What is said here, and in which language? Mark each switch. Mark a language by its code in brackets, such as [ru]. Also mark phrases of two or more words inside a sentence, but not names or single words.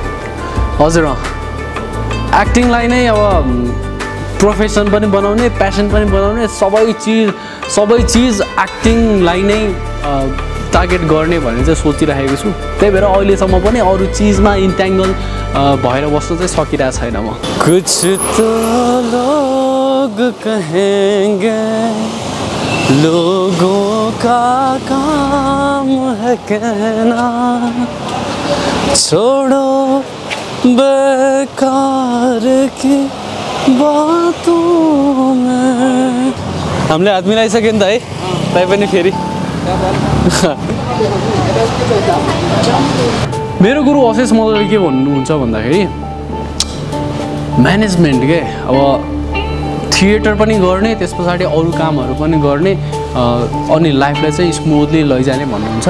[ne] हजुर, एक्टिङलाई नै अब प्रोफेसन पनि बनाउने, प्यासन पनि बनाउने, सबै चिज एक्टिङलाई नै टार्गेट गर्ने भनेर चाहिँ सोचिरहेको छु। त्यही भएर अहिलेसम्म पनि अरू चिजमा इन्ट्याङ्गल भएर बस्नु चाहिँ सकिरहेको छैन म। [hi] कुछ तो लोग कहेंगे, लोगों का काम है कहना, छोड़ो बेकार की बातों में। [ne] हामीले हात मिलाइसक्यो नि त है, तै पनि फेरि मेरो गुरु अशेष मल्लले के भन्नुहुन्छ भन्दाखेरि म्यानेजमेन्ट के, अब थिएटर पनि गर्ने, त्यस पछाडि अरू कामहरू पनि गर्ने, अनि लाइफलाई चाहिँ स्मुथली लैजाने भन्नुहुन्छ।